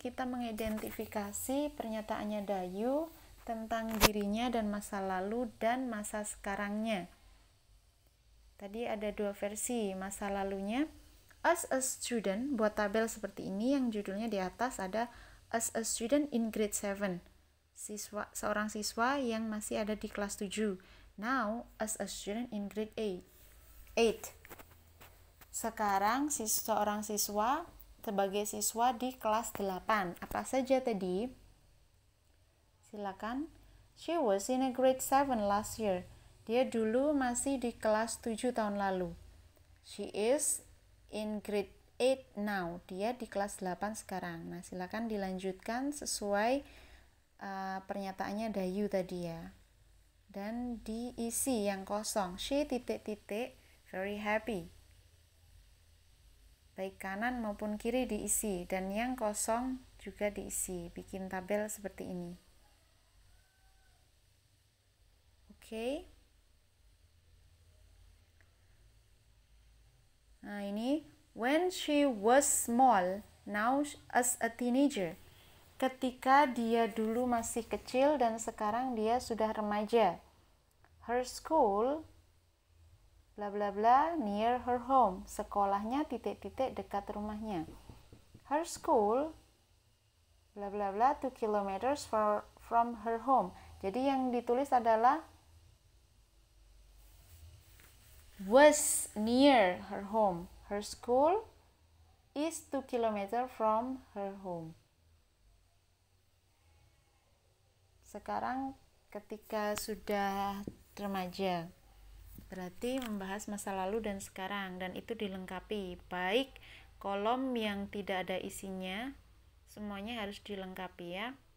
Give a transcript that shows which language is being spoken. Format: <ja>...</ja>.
<id>Kita mengidentifikasi pernyataannya Dayu tentang dirinya dan masa lalu dan masa sekarangnya. Tadi ada dua versi masa lalunya.</id> <en>As a student,</en> <id>buat tabel seperti ini yang judulnya di atas ada</id> <en>as a student in grade 7.</en> <id>Seorang siswa yang masih ada di kelas 7.</id> <en>Now, as a student in grade 8.</en> <id>Sekarang seorang siswa sebagai siswa di kelas 8. Apa saja tadi? Silakan.</id> <en>She was in a grade 7 last year.</en> <id>Dia dulu masih di kelas 7 tahun lalu.</id> <en>She is in grade 8 now.</en> <id>Dia di kelas 8 sekarang. Nah, silakan dilanjutkan sesuai pernyataannya Dayu tadi ya. Dan diisi yang kosong.</id> <en>She ... very happy.</en> <id>Baik kanan maupun kiri diisi, dan yang kosong juga diisi. Bikin tabel seperti ini. Oke. Nah ini,</id> <en>when she was small, now as a teenager.</en> <id>Ketika dia dulu masih kecil dan sekarang dia sudah remaja.</id> <en>Her school bla bla bla near her home.</en> <id>Sekolahnya ... dekat rumahnya.</id> <en>Her school bla bla bla 2 kilometers from her home.</en> <id>Jadi yang ditulis adalah</id> <en>was near her home. Her school is 2 kilometers from her home.</en> <id>Sekarang ketika sudah remaja, berarti membahas masa lalu dan sekarang, dan itu dilengkapi. Baik kolom yang tidak ada isinya, semuanya harus dilengkapi ya.</id>